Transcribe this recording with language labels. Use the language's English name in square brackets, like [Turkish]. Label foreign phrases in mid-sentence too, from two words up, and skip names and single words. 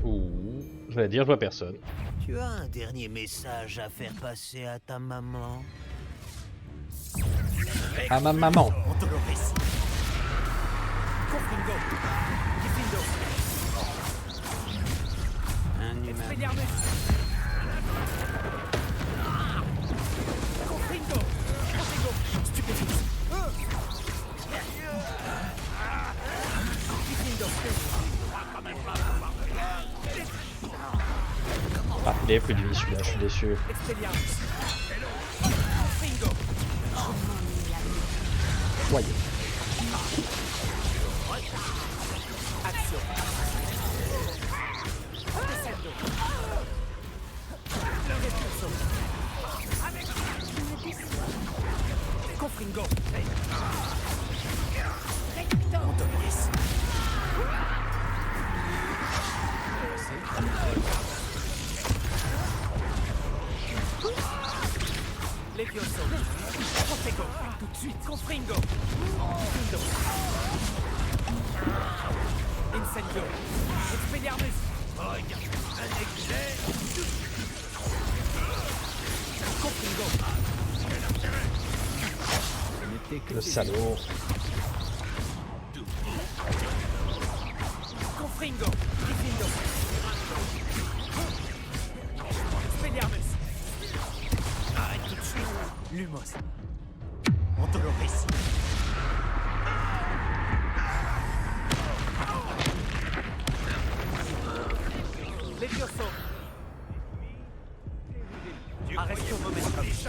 [French] Ouh, j'allais dire je vois personne. Tu as un dernier message à faire passer à ta maman? À ma maman. On te le récite. Confringo. Diffindo. Un humain. Expelliarmus. Confringo. Confringo. Stupéfixe. Diffindo. Ah, il est plus de vie celui-là, je suis déçu. Expelliarmus. Confringo. Voyez. Action. Descendo. Repulso. Confringo. On te le laisse. Levioso. Confringo. Tout de suite. Confringo. Diffindo. Incendio. Expelliarmus. Confringo. Le salaud. Confringo. Diffindo. Expelliarmus. Arrête tout de suite. Lumos. On te le récite. Levioso. Arrestio momentum.